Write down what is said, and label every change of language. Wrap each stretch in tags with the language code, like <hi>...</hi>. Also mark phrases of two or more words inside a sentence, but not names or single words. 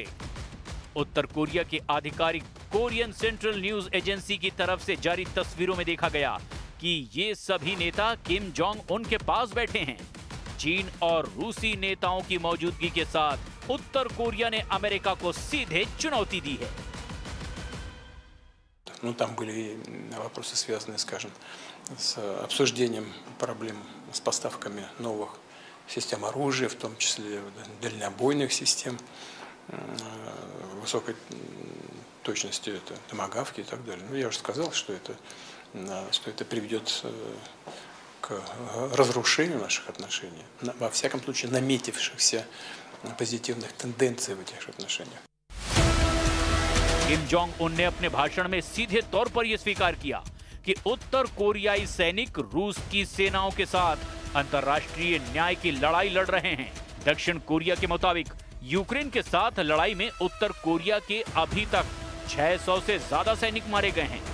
<hi>उत्तर कोरिया के आधिकारिक कोरियन सेंट्रल न्यूज एजेंसी की तरफ से जारी तस्वीरों में देखा गया कि ये सभी नेता किम जोंग उन के पास बैठे हैं। चीन और रूसी नेताओं की मौजूदगी के साथ उत्तर कोरिया ने अमेरिका को सीधे चुनौती दी है।</hi> <ru>Там были вопросы, связанные, скажем, с обсуждением проблем с поставками новых систем оружия, в том числе дальнобойных систем, высокой точности, это томагавки и так далее. Ну, я уже сказал, что это приведет к разрушению наших отношений, во всяком случае наметившихся позитивных тенденций в этих отношениях.</ru> <hi>किम जोंग उन ने अपने भाषण में सीधे तौर पर यह स्वीकार किया कि उत्तर कोरियाई सैनिक रूस की सेनाओं के साथ अंतर्राष्ट्रीय न्याय की लड़ाई लड़ रहे हैं। दक्षिण कोरिया के मुताबिक यूक्रेन के साथ लड़ाई में उत्तर कोरिया के अभी तक 600 से ज्यादा सैनिक मारे गए हैं।</hi>